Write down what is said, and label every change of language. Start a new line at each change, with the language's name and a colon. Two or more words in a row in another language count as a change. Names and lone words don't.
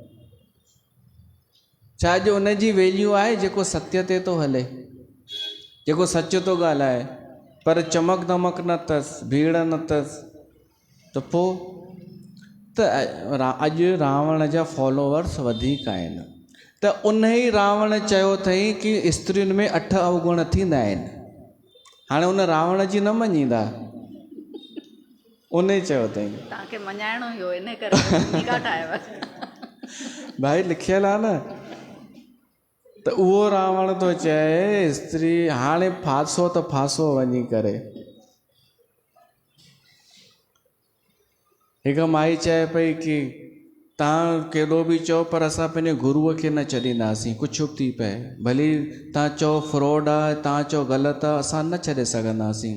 Sindhi: छा अॼु उनजी वैल्यू आहे जेको सत्य ते थो हले, जेको सच थो ॻाल्हाए, पर चमक दमक न अथसि, भीड़ न अथसि, त पोइ त अॼु रावण जा फॉलोवर्स वधीक आहिनि। त उन ई रावण चयो अथई कि स्त्रियुनि में 8 अवगुण थींदा आहिनि। हाणे उन रावण जी न मञींदा? उन चयो अथई। तव्हांखे मञाइणो ई हो, इन करे भूमिका ठाहियव। भाई लिखियल आहे न, त उहो रावण थो चए स्त्री हाणे फासो त फासो वञी करे। हिकु माई चए पई कि तव्हां केॾो बि चओ पर असां पंहिंजे गुरूअ खे न छॾींदासीं, कुझु बि थी पए, भली तव्हां चओ फ्रॉड आहे, तव्हां चओ ग़लति आहे, असां न छॾे सघंदासीं।